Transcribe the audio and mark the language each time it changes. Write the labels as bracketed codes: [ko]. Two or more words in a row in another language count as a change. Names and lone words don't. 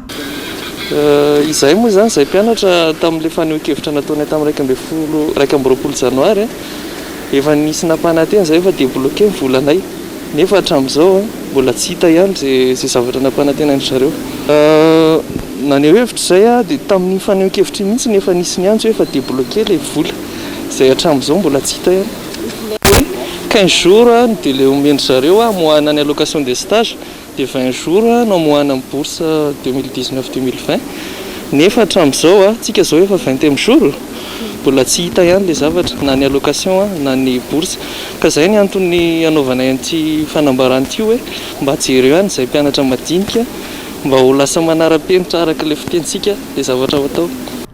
[mg] Izay moa zany izay mpianatra tamin'ilay faneho-kevitra nataonay tamin'ny 20 janoary efa nisy nampanantena izay efa débloqué ny volanay nefa hatramin'izao mbola tsy hita ihany zay zavatra nampanantena ny zareo. Naneho hevitra izay dia tamin'ny faneho-kevitra mihitsy nefa nisy ny antso efa débloqué ilay vola izay hatramin'izao mbola tsy hita ihany. 15 jours no dia ilay omeny zareo amoahana ny [fr] allocation des stages [mg] dia 20 jours no amoahana ny bourse 2019-2020 nefa hatramin'izao tsika zao efa 20 jours mbola tsy hita ihany ilay zavatra na ny allocation na ny bourse ka izay ny antony anaovana an'ity fanambaran'ity hoe mba jereo ihany izay mpianatra madinika mba ho lasa manara-penitra araka ilay fitentsika ilay zavatra atao.